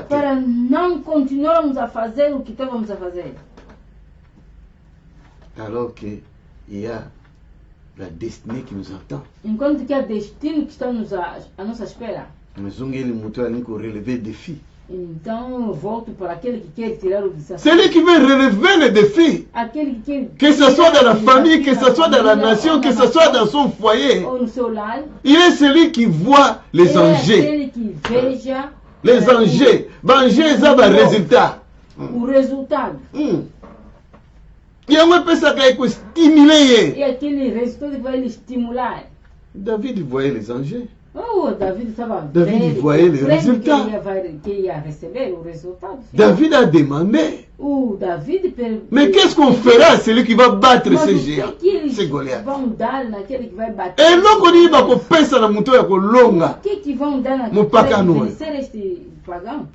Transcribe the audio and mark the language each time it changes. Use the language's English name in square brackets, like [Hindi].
[Portuguese] Para não continuarmos a fazer o que estávamos a fazer. [French] Alors que il y a la destinée qui nous attend. [Portuguese] Enquanto que há destino que está à nossa espera. Mas ele mutou ali com [French] relever défi. [Portuguese] Então eu volto para aquele que quer tirar o desafio. [French] Celui qui veut relever les défis. [Portuguese] Aquele que [French] que ce soit dans la famille, que ce soit dans la nation, que ce soit dans son foyer. [Portuguese] Ou no seu lar. [French] Il est celui qui voit les enjeux. [Portuguese] Aquele que veja [French] les enjeux. Enjeux, ça va résultat. [Portuguese] O resultado. E a uma pessoa que vai stimuler. E aquele resultado que vai lhe estimular. [French] David voyait les enjeux. [Portuguese] Oh, David estava [French] David voyait le résultat. [Portuguese] Que ia receber o resultado. [French] David a demandé. David mais qu'est-ce qu'on fera à celui qui va battre ces géants? Ces Goliath. [Portuguese] Vão dar naquele que vai bater. [Lingala] Et loko ni ba ko pesa na muto ya ko longa. [Portuguese] Que vão dar naquele que vai vencer este pagão?